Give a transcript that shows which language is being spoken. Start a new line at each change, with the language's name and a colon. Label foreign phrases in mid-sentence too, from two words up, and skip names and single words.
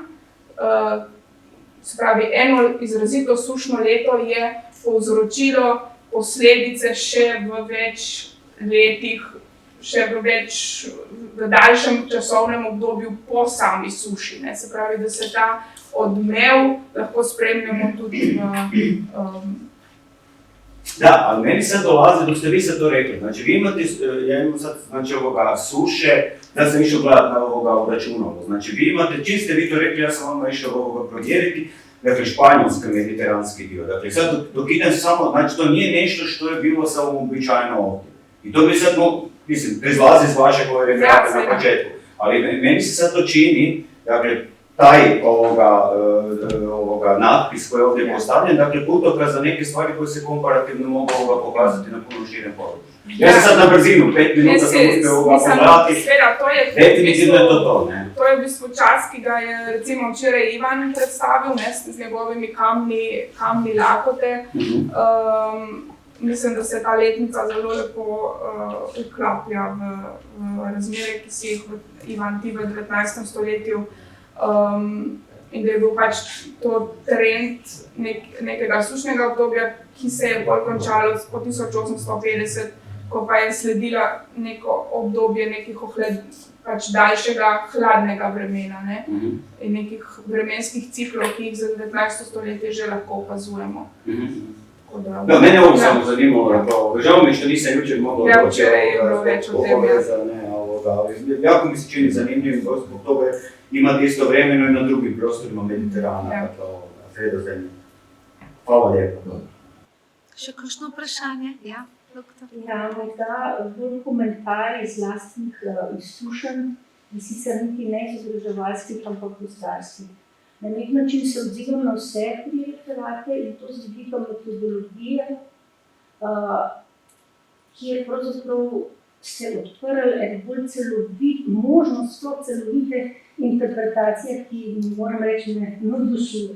Slovenian: Se pravi, eno izrazito sušno leto je povzročilo posledice še v več letih, še v daljšem časovnem obdobju po sami suši. Ne? Se pravi, da se ta odmev lahko spremljamo tudi
Croatian: Da, ali meni sad dolazi, dok ste vi sad to rekli, znači vi imate, ja imam sad, znači suše, da sam išao gledat na u računalu, znači vi imate, čim ste vi to rekli, ja sam odmah išao provjeriti, dakle španjolski mediteranski dio, dakle sad dok idem samo, znači to nije nešto što je bilo samo uobičajeno ovdje. I to bi sad, mislim, proizlazi iz vašeg ove referata na početku, ali meni se sad to čini, dakle, taj natpis koji je ovdje postavljen, dakle putokaz za neke stvari koje se komparativno mogu pokazati na puno širem području. Ja sam sad na brzinu, 5 minuta sam uspio pogledati, definitivno je to,
Slovenian: ne? To je v bistvu čas, ki ga je recimo včeraj Ivan predstavil, ne, z njegovimi kamni lakote. Mislim, da se ta letnica zelo lepo vklaplja v razmere, ki si jih Ivan ti v 19. stoletju. In da je bil pač to trend nekega sušnega obdobja, ki se je bolj končalo po 1850, ko pa je sledila neko obdobje nekih pač daljšega hladnega vremena, ne? In nekih vremenskih ciklov, ki jih za 19. stoletje že lahko opazujemo.
Croatian: Da, mene ovo samo zanimalo, žao mi što nisam jučer mogla
Slovenian: Ja, včeraj je bilo več o tem,
Croatian: jako mi se čini zanimljivim, zbog toga imati istovremeno i na drugim prostorima Mediterana, dakle, Sredozemlje. Hvala lijepo.
Slovenian: Še kakšno vprašanje? Ja, doktor. Ja, morda bolj komentar iz lastnih izkušenj, in sicer niti ne izobraževalskih, ampak gozdarskih. Na nek način se odzivam na vse tri referate in to z vidika metodologije, kjer pravzaprav se odprl en bolj celovit, možnost sploh celovite interpretacije, ki moram reči ne navdušuje.